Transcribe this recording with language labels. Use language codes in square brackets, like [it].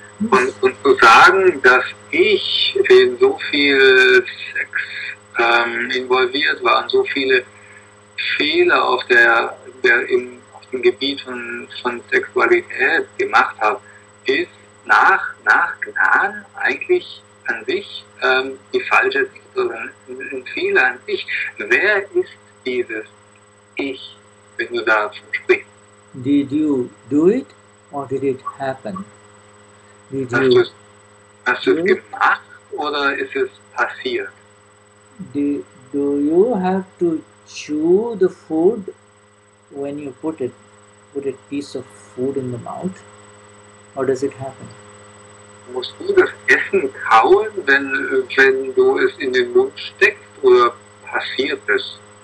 [de] Und zu sagen, dass ich in so viel Sex involviert war und so viele Fehler auf dem Gebiet von Sexualität gemacht habe, ist nach Gnan eigentlich an sich die falsche Sicht oder ein Fehler an sich. Wer ist dieses Ich, wenn du davon sprichst? [en] Did you do it or did it happen? [de] Hast du es gemacht oder ist es passiert? [en] Do you have to chew the food when you put a piece of food in the mouth, or does it happen? [de] Musst du das Essen kauen, wenn du es in den Mund steckst, oder passiert es?